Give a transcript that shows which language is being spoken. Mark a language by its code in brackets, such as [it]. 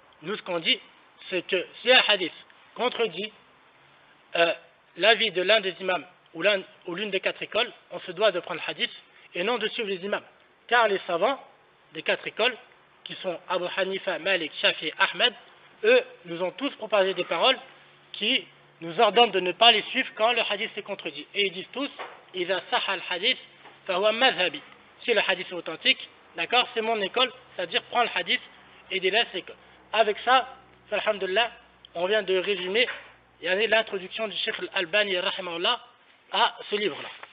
[fr] Nous ce qu'on dit, c'est que si un hadith contredit l'avis de l'un des imams ou l'une des 4 écoles, on se doit de prendre le hadith et non de suivre les imams. Car les savants des 4 écoles, qui sont Abu Hanifa, Malik, Shafi et Ahmed, eux nous ont tous proposé des paroles qui nous ordonnent de ne pas les suivre quand le hadith est contredit. Et ils disent tous, [ar] إذا صح الحديث فهو مذهبي. [fr] Si le hadith est authentique, d'accord, c'est mon école, c'est-à-dire prends le hadith et délaisse l'école. Avec ça, alhamdulillah, on vient de résumer l'introduction du Cheikh Al-Albani rahimahullah à ce livre-là.